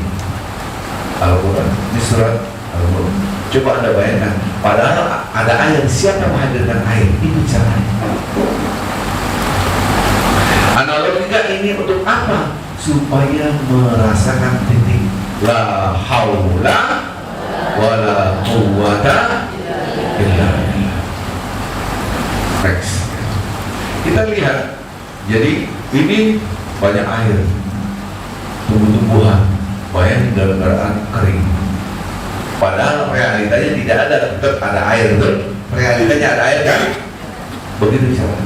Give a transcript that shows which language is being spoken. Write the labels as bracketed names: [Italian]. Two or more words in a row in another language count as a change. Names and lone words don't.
[Indonesian] Al-Quran, ini surat Al-Quran. Coba Anda bayangkan, padahal ada air, siapa menghadirkan air? Itu caranya. Analoginya ini untuk apa? Supaya merasakan titik [Arabic] لا حول ولا قوة إلا بالله. [Indonesian] Next. Kita lihat. Jadi ini banyak air. Tumbuh-tumbuhan. Bayangin dalam keadaan kering. Padahal realitanya tidak ada, tetap ada air, betul? Realitanya ada air kan? Begitu caranya.